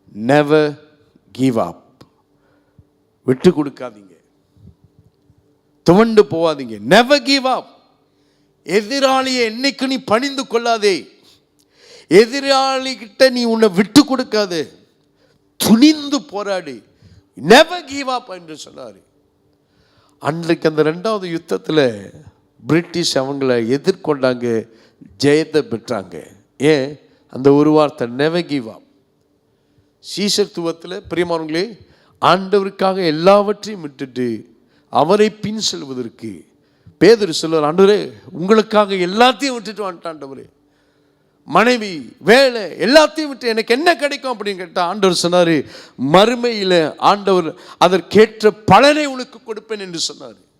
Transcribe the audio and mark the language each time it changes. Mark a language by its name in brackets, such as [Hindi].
[English] Never give up. [Tamil] விட்டு கொடுக்காதீங்க, துவண்டு போவாதீங்க. [English] Never give up. [Tamil] எதிராளியை என்னைக்கு நீ பணிந்து கொள்ளாதே. எதிராளி கிட்ட நீ உன்னை விட்டு கொடுக்காதே, துணிந்து போராடி. [English] Never give up [Tamil] என்று சொன்னார். அன்றைக்கு அந்த 2வது யுத்தத்தில் பிரிட்டிஷ் அவங்களை எதிர்கொண்டாங்க, ஜெயத்தை பெற்றாங்க. ஏன்? அந்த ஒரு வார்த்தை, [English] Never give up. [Tamil] சீஷத்துவத்தில் பிரியமானவர்களே, ஆண்டவருக்காக எல்லாவற்றையும் விட்டுட்டு அவரை பின் செல்வதற்கு பேதுரு சொல்வார், ஆண்டவரே உங்களுக்காக எல்லாத்தையும் விட்டுட்டு வந்துட்டான் ஆண்டவரே, மனைவி, வேலை எல்லாத்தையும் விட்டு எனக்கு என்ன கிடைக்கும் அப்படின்னு கேட்டால் ஆண்டவர் சொன்னார், மறுமையில் ஆண்டவர் அதற்கேற்ற பலனை உனக்கு கொடுப்பேன் என்று சொன்னார்.